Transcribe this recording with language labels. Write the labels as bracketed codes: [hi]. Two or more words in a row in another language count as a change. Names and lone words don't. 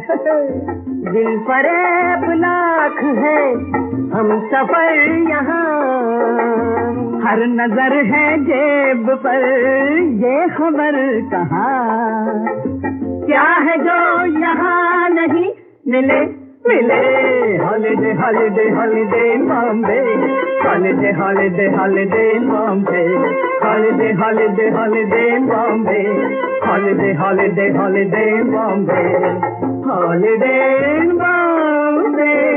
[hi] दिल फरेब लाख है हम सफर यहाँ, हर नजर है जेब पर ये खबर कहाँ। क्या है जो यहाँ नहीं मिले मिले, [en] holiday holiday holiday Bombay, holiday holiday holiday Bombay, holiday holiday holiday Bombay, holiday holiday holiday Bombay, holiday Bombay.